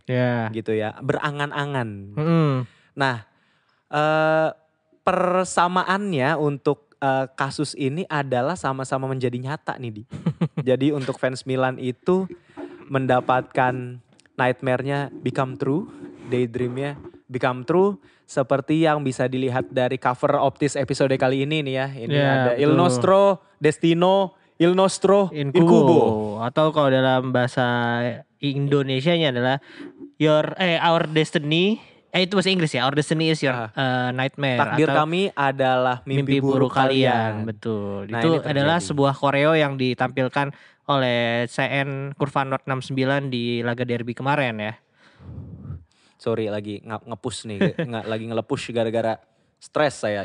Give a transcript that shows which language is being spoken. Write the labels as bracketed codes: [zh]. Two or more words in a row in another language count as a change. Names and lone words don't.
[id] Gitu ya, berangan-angan. Nah, persamaannya untuk kasus ini adalah sama-sama menjadi nyata nih Di. Jadi untuk fans Milan itu mendapatkan nightmare-nya [en] become true, [id] daydream-nya [en] become true, [id] seperti yang bisa dilihat dari cover Optis episode kali ini nih ya. Ini ada betul. [it] Il nostro destino, il nostro incubo. [id] Atau kalau dalam bahasa Indonesianya adalah [en] our destiny. [id] Itu bahasa Inggris ya. [en] Our destiny is your nightmare. [id] Takdir kami adalah mimpi buruk kalian. Betul. Nah, itu adalah sebuah koreo yang ditampilkan oleh CN Kurvanort 69 di laga derby kemarin ya. Sorry lagi nge-push nih, lagi ngelepush gara-gara stres saya.